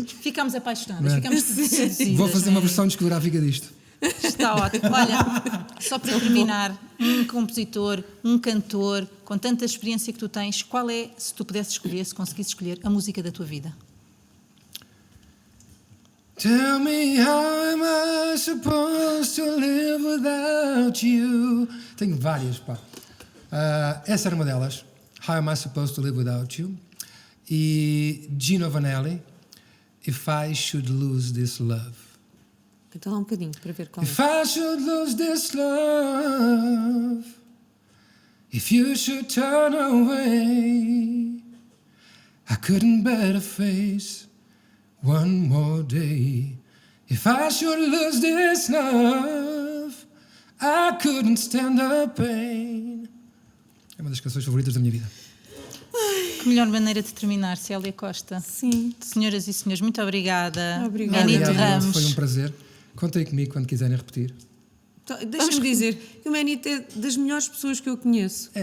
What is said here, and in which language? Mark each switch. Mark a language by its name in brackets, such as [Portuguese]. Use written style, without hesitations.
[Portuguese] Ficámos apaixonadas, ficámos seduzidas. Vou fazer uma não é? versão discográfica disto. Está ótimo. Olha, só para terminar, um compositor, um cantor, com tanta experiência que tu tens, qual é, se tu pudesses escolher, se conseguisses escolher, a música da tua vida? [English] Tell me how am I supposed to live without you? [Portuguese] Tenho várias, pá. Essa era uma delas. [English] How am I supposed to live without you? [Portuguese] E Gino Vanelli, If I Should Lose This Love. Canta lá um bocadinho para ver qual é. [English] If I should lose this love, if you should turn away, I couldn't bear to face one more day. If I should lose this love, I couldn't stand the pain. [Portuguese] É uma das canções favoritas da minha vida. Que melhor maneira de terminar, Célia Costa. Sim. Senhoras e senhores, muito obrigada. Obrigada. Manito Obrigado, Ramos. foi um prazer. Contem comigo quando quiserem repetir. Então, deixa-me dizer que o Manito é das melhores pessoas que eu conheço. É.